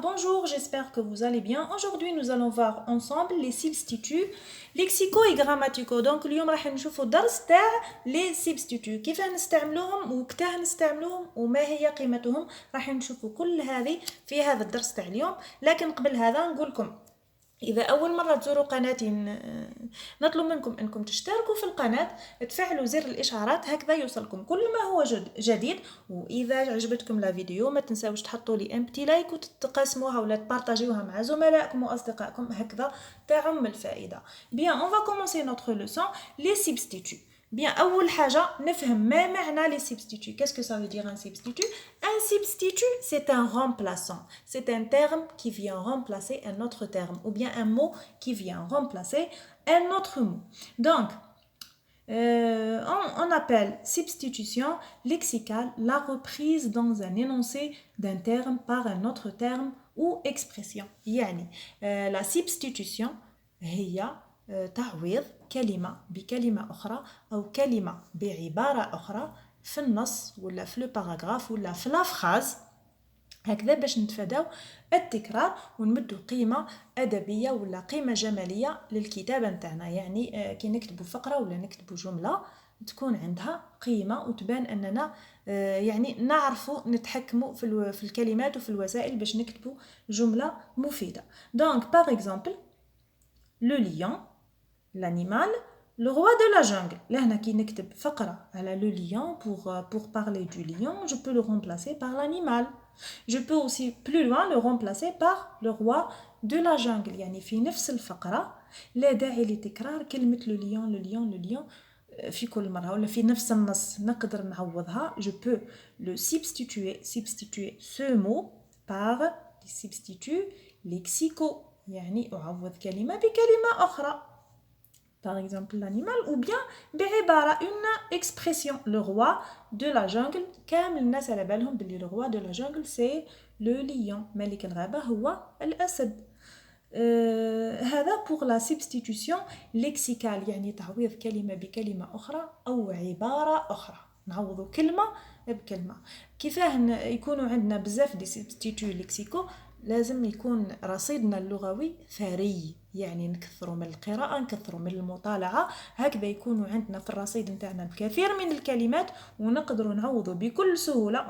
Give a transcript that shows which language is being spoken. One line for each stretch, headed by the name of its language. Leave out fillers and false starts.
French: Bonjour, j'espère que vous allez bien. Aujourd'hui, nous allons voir ensemble les substituts lexicaux et grammaticaux.
Arabic: Donc, اليوم راح نشوفوا درس تاع les substituts كيف نستعملوهم وكتاه نستعملوهم وما هي قيمتهم. راح نشوفوا كل هذه في هذا الدرس تاع اليوم. لكن قبل هذا نقول لكم إذا أول مرة تزوروا قناتي نطلب منكم أنكم تشتركوا في القناة، تفعلوا زر الإشعارات، هكذا يوصلكم كل ما هو جديد. وإذا عجبتكم لا فيديو ما تنساوش تحطوا لي بتي لايك وتقسموها ولا تبارطاجيوها مع زملائكم وأصدقائكم، هكذا تعم الفائدة.
French: Bien, on va commencer notre leçon, les substituts. Bien,
Arabic: أول حاجة نفهم ما معنى
French: les substituts. Qu'est-ce que ça veut dire un substitut? Un substitut, c'est un remplaçant. C'est un terme qui vient remplacer un autre terme ou bien un mot qui vient remplacer un autre mot. Donc, on appelle substitution lexicale la reprise dans un énoncé d'un terme par un autre terme ou expression.
Arabic: يعني la substitution هي تعويض كلمة بكلمة أخرى أو كلمة بعبارة أخرى في النص ولا في الباراغراف ولا في لا فراز، هكذا باش نتفاداو التكرار ونمدوا قيمة أدبية ولا قيمة جمالية للكتابة نتاعنا. يعني كي نكتبوا فقرة ولا نكتبوا جملة تكون عندها قيمة وتبان أننا يعني نعرفوا نتحكموا في الكلمات وفي الوسائل باش نكتبوا جملة مفيدة.
French: Donc par exemple le lion, l'animal, le roi de la jungle.
Arabic: لهنا كي نكتب فقرة على
French: le lion pour parler du lion, je peux le remplacer par l'animal. Je peux aussi plus loin le remplacer par le roi de la jungle.
Arabic: يعني في نفس الفقرة لا داعي لتكرار كلمة
French: le lion le lion le lion
Arabic: في كل مرة ولا في نفس النص نقدر نعوضها.
French: Je peux le substituer ce mot par des substituts lexicaux.
Arabic: يعني أعوض كلمة بكلمة أخرى.
French: Par exemple l'animal ou bien بعبارة une expression. Le roi de la jungle
Arabic: كامل الناس على بالهم بلي
French: le roi de la jungle c'est le lion.
Arabic: ملك الغابة هو الأسد. هذا
French: pour la substitution lexicale
Arabic: يعني تعويض كلمة بكلمة أخرى أو عبارة أخرى. نعوضوا كلمة بكلمة. كيفاه يكونوا عندنا بزاف دي substituts lexicaux؟ لازم يكون رصيدنا اللغوي ثري، يعني نكثروا من القراءة نكثروا من المطالعة، هكذا يكونوا عندنا في الرصيد نتاعنا الكثير من الكلمات ونقدروا نعوضوا بكل سهولة.